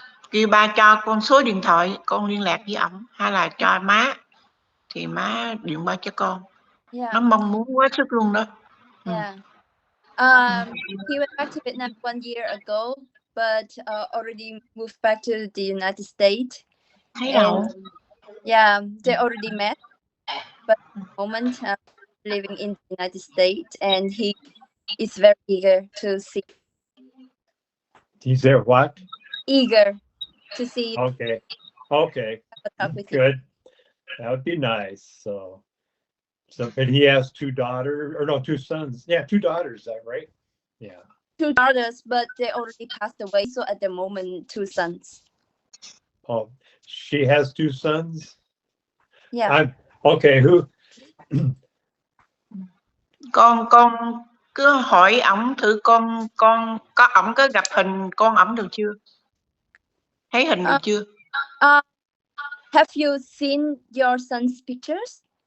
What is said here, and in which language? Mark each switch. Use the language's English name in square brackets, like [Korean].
[Vietnamese] Kêu ba cho con số điện thoại, con liên lạc với ổng, hay là cho má thì má điện báo cho con. Nó mong muốn quá sức luôn đó. [English] He went back to Vietnam 1 year ago, but already moved back to the United States. And yeah, they already met, but at the moment living in the United States, and he is very eager to see. He's there what? Eager to see. Okay. Good. That would be nice. So and he has 2 daughters, or no, 2 sons. Yeah, 2 daughters, is that right? Yeah. 2 daughters, but they already passed away. So at the moment, 2 sons. Oh, she has 2 sons? Yeah. Okay, who? [Vietnamese] Con cứ hỏi ổng thử, con có ổng có gặp hình con ổng được chưa? Thấy hình được chưa? [English] Have you seen your son's pictures?